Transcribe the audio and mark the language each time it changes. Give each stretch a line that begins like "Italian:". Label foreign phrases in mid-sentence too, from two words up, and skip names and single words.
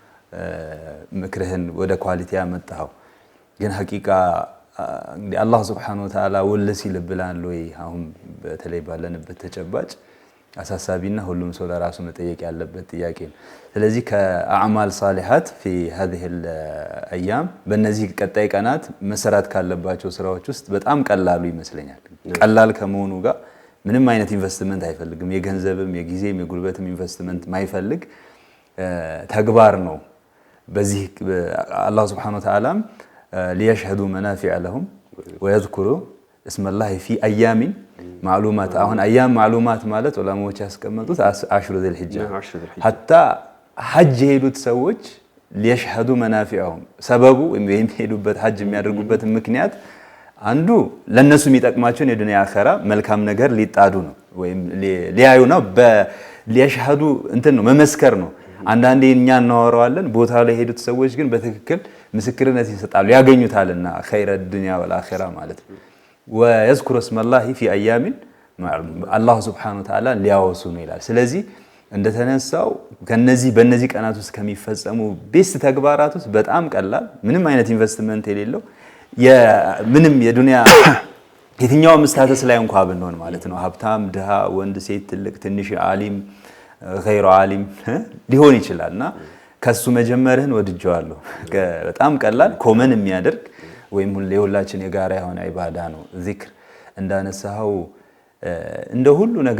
Amharic: ምክርህን ወደ ኳሊቲ ያመጣው ግን ሐቂቃ እንግዲህ አላህ
Arabic: سبحانه وتعالى
Amharic: ወለሲ ልብላን ወይ አሁን በተለይ ባለንበት ተጨባጭ አሳሳቢና ሁሉም ሰው ለራሱ መጠየቅ ያለበት ጥያቄ ነው ስለዚህ ከአዕማል ሷሊሃት
Arabic: في هذه الايام
Amharic: በእነዚህ ቀጣይ ቀናት መሰራት ካለባቸው ስራዎች ውስጥ በጣም ቀላሉ ይመስለኛል ቀላል ከመሆኑ ጋር ምንም አይነት ኢንቨስትመንት አይፈልግም የገንዘብም የጊዜም የጉልበትም ኢንቨስትመንት ማይፈልግ ተግባር ነው በዚህ አላህ
Arabic: سبحانه وتعالى ليشهدوا منافع لهم ويذكروا اسم الله في ايام معلومات
Amharic: አሁን
Arabic: ايام معلومات
Amharic: ማለት ዑለማዎች ያስቀመጡት
Arabic: عشر ذي الحجة حتى
Amharic: ሐጅ የሄዱት ሰዎች
Arabic: ليشهدوا منافعهم
Amharic: ሰበቡ የሚሄዱበት ሐጅ የሚያደርጉበት ምክንያት አንዱ ለነሱ የሚጠቅማቸው የዱንያ አኺራ መልካም ነገር ሊጣዱ ነው ወይም ሊያዩ ነው በሊያሽሃዱ እንትን ነው መመስከር ነው አንዳንዴ እኛ እናወራዋለን ቦታ ላይ ሄዱት ሰዎች ግን በትክክል ምስክርነት ይሰጣሉ ያገኙታልና
Arabic: خير الدنيا والآخرة
Amharic: ማለት ነው
Arabic: ويذكر اسم الله في ايام الله سبحانه وتعالى
Amharic: ሊያወሱ ነው ይላል ስለዚህ እንደተነሳው ከነዚህ በእነዚህ ቀናት ውስጥ ከሚፈጸሙ ቤስት ተግባራት ውስጥ በጣም ቀላል ምንም አይነት ኢንቨስትመንት የሌለው ምንም የዱንያ የትኛውም ስታተስ ላይ እንኳን ብንሆን ማለት ነው ሀብታም ድሃ ወንድ ሴት ትልቅ ትንሽ ዓሊም
Arabic: غير عالم
Amharic: ሊሆን ይችላልና ከሱ መጀመርህን ወድጀዋለሁ በጣም ቀላል ኮመን የሚያደርግ ወይም ለሁላችን የጋራ የሆነ ኢባዳ ነው ዚክር እንዳነሳው እንደ ሁሉ